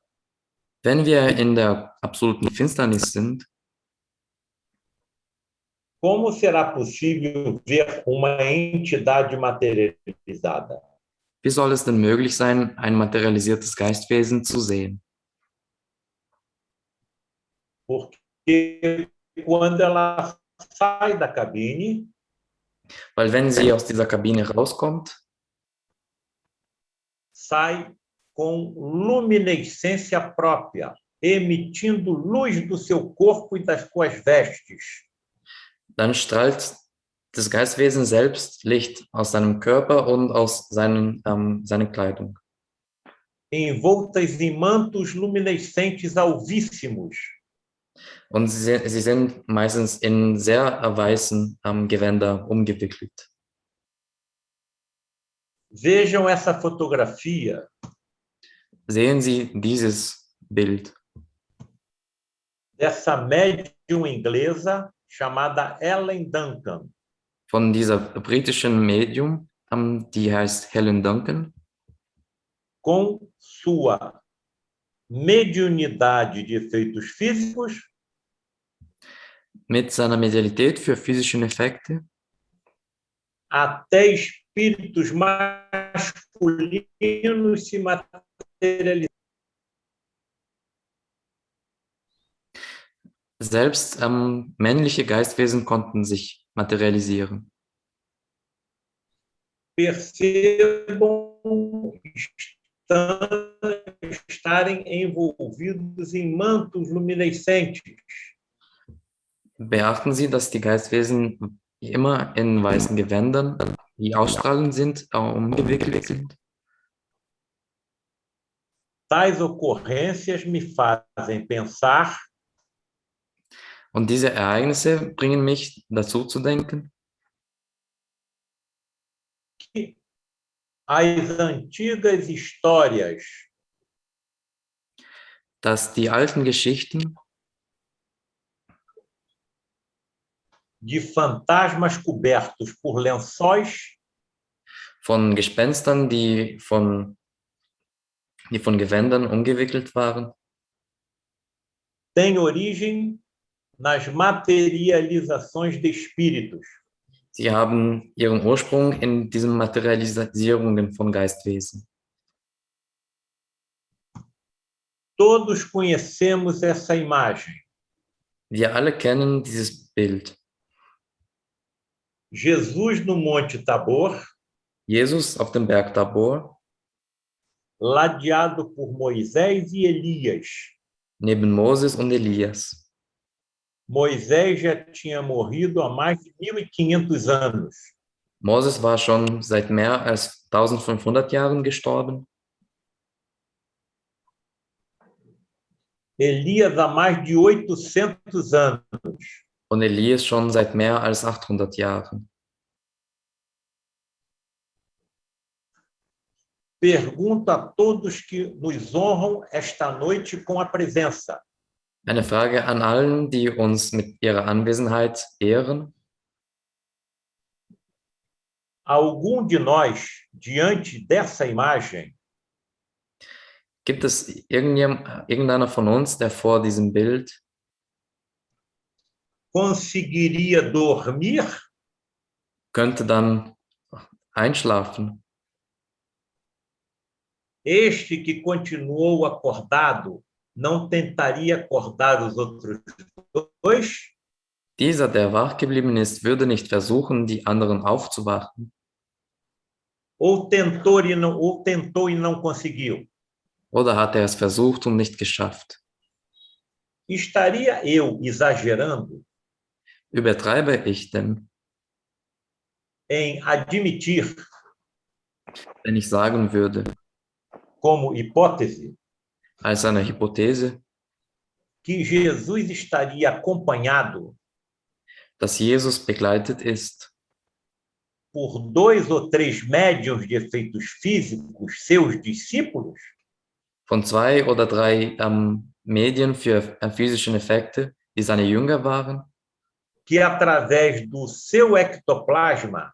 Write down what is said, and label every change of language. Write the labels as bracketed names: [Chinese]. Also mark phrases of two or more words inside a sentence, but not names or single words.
[German] Wenn wir in der absoluten Finsternis sind, [Portuguese] como será possível ver uma entidade materializada? [German] wie soll es denn möglich sein, ein materialisiertes Geistwesen zu sehen? [Portuguese] Porque quando ela sai da cabine, [German] Weil wenn sie aus dieser Kabine rauskommt, [Portuguese] sai com luminescência própria, emitindo luz do seu corpo e das suas vestes. [German] dann strahlt das Geistwesen selbst Licht aus seinem Körper und aus seiner Kleidung. [Portuguese] Envoltas em mantos luminescentes alvíssimos, [German] Und sie sind meistens in sehr weißen Gewänder umgewickelt. [Portuguese] Vejam essa fotografia. [German] Sehen Sie dieses Bild [Portuguese] Dessa médium inglesa chamada Ellen Duncan. [German] von dieser britischen Medium, die heißt Helen Duncan, [Portuguese] Com sua mediunidade de efeitos físicos [German] mit seiner Medialität für physische Effekte [Portuguese] até espíritos masculinos se materializando. [German] Selbst männliche Geistwesen konnten sich materialisieren. [Portuguese] Percebam estarem envolvidos em mantos luminescentes. [German] Beachten Sie, dass die Geistwesen immer in weißen Gewändern, die ausstrahlend sind, umgewickelt sind. [Portuguese] Tais ocorrências me fazem pensar [German] Und diese Ereignisse bringen mich dazu zu denken, [Portuguese] que as antigas histórias [German] dass die alten Geschichten [Portuguese] de fantasmas cobertos por lençóis [German] von Gespenstern, die von Gewändern umgewickelt waren, [Portuguese] têm origem nas materializações de espíritos. [German] sie haben ihren Ursprung in diesen Materialisierungen von Geistwesen. [Portuguese] Todos conhecemos essa imagem. [German] Wir alle kennen dieses Bild. [Portuguese] Jesus no Monte Tabor, [German] Jesus auf dem Berg Tabor, [Portuguese] ladeado por Moisés e Elias. [German] neben Moses und Elias. [Portuguese] Moisés já tinha morrido há mais de 1500 anos. [German] Moses war schon seit mehr als 1500 Jahren gestorben. [Portuguese] Elias há mais de 800 anos. [German] Und Elias schon seit mehr als 800 Jahren. [Portuguese] Pergunto a todos que nos honram esta noite com a presença. [German] Eine Frage an allen, die uns mit ihrer Anwesenheit ehren. [Portuguese] Algum de nós, diante dessa imagem, [German] Gibt es irgendeiner von uns, der vor diesem Bild [Portuguese] conseguiria dormir [German] könnte dann einschlafen? [Portuguese] Este que continuou acordado não tentaria acordar os outros dois? [German] Dieser, der wach geblieben ist, würde nicht versuchen, die anderen aufzuwachen. [Portuguese] Ou tentou e não conseguiu? [German] Oder hat er es versucht und nicht geschafft? [Portuguese] Estaria eu exagerando [German] Übertreibe ich denn, [Portuguese] em admitir, [German] wenn ich sagen würde, [Portuguese] como hipótese, [German] als eine Hypothese, [Portuguese] que Jesus estaria acompanhado [German] dass Jesus begleitet ist [Portuguese] por 2 ou 3 médiuns de efeitos físicos, seus discípulos? [German] von 2 oder 3 Medien für physische Effekte, die seine Jünger waren [Portuguese] Que através do seu ectoplasma